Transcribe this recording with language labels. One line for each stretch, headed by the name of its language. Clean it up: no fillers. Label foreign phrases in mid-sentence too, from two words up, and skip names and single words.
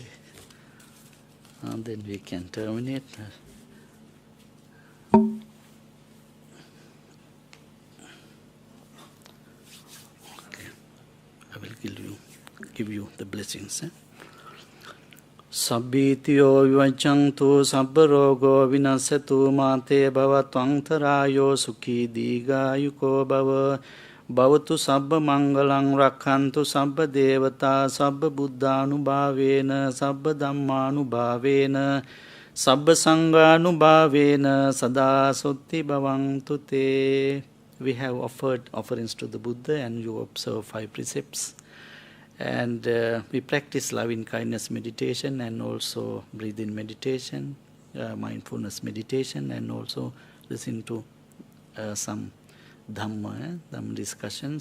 English: And then we can terminate. Okay. I will give you the blessings.
Pali: Sabbitiyo vivachantu sabbarogo vinasatu mate bhavatvantarayo sukhi digayuko bhava Bhavatu sabba mangalang rakhantu sabba devata sabba buddhanubhavena sabba dhammanubhavena sabba sanghanubhavena sada sutti bhavantu te.
English: We have offered offerings to the Buddha and you observe 5 precepts. And we practice loving kindness meditation and also breathing meditation, mindfulness meditation, and also listen to some Dhamma, Dhamma discussions.